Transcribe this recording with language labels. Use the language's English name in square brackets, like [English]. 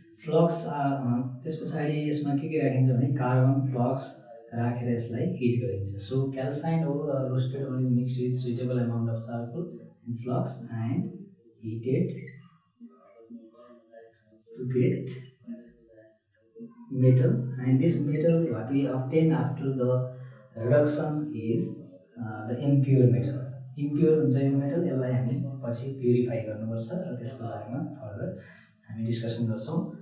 [Nepali] Flux त्यस पछाडि यसमा के राखिन्छ भने कार्बन फ्लक्स राखेर यसलाई हिट गरिन्छ. [English] So calcined ore or roasted ore is mixed with suitable amount of charcoal in flux and heated to get metal, and this metal what we obtain after the reduction is the impure metal. [Nepali] Impure हुन्छ यो metal, यसलाई हामी पछि purify गर्नुपर्छ र त्यसको बारेमा further हामी डिस्कसन गर्छौँ.